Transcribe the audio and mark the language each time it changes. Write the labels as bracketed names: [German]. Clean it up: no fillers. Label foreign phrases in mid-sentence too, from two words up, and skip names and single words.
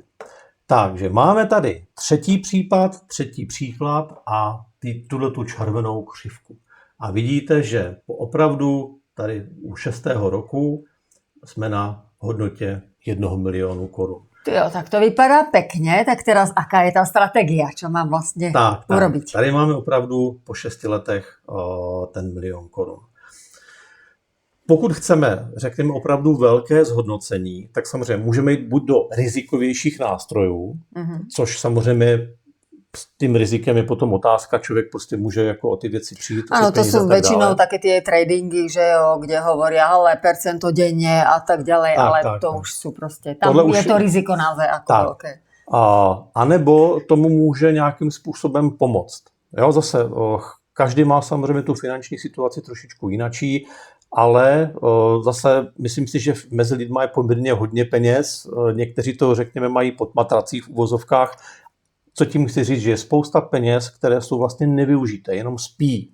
[Czech] Takže máme tady třetí příklad a tu červenou křivku. A vidíte, že opravdu tady u 6. roku jsme na hodnotě 1 milionu korun. [Slovak] Jo, tak to vypadá pekne, tak teraz aká je tá stratégia, čo mám vlastne urobiť? [Czech] Tady máme opravdu po 6 letech ten 1 milion korun. Pokud chceme, řekněme, opravdu velké zhodnocení, tak samozřejmě můžeme jít buď do rizikovějších nástrojů, což samozřejmě s tím rizikem je potom otázka, člověk prostě může jako o ty věci přijít. [Slovak] Áno, to sú väčšinou také tie tradingy, že jo, kde hovoria, ale percento denne a tak ďalej, ale to už sú prostě, tam je to riziko naozaj ako veľké. [Czech] A nebo tomu může nějakým způsobem pomoct. Jo, zase každý má samozřejmě tu finanční situaci trošičku jinačí, ale zase myslím si, že mezi lidmi je poměrně hodně peněz. Někteří to, řekněme, mají pod matrací v uvozovkách. Co tím chci říct, že je spousta peněz, které jsou vlastně nevyužité, jenom spí.